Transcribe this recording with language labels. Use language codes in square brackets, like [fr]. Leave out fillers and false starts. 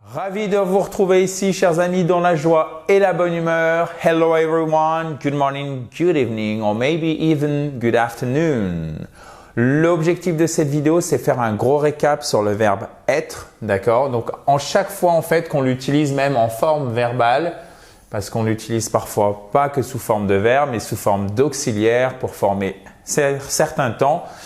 [fr] Ravi de vous retrouver ici, chers amis, dans la joie et la bonne humeur. [en] Hello everyone, good morning, good evening, or maybe even good afternoon. [fr] L'objectif de cette vidéo, c'est faire un gros récap sur le verbe être, d'accord? Donc, en chaque fois, en fait, qu'on l'utilise même en forme verbale, parce qu'on l'utilise parfois pas que sous forme de verbe, mais sous forme d'auxiliaire pour former certains temps.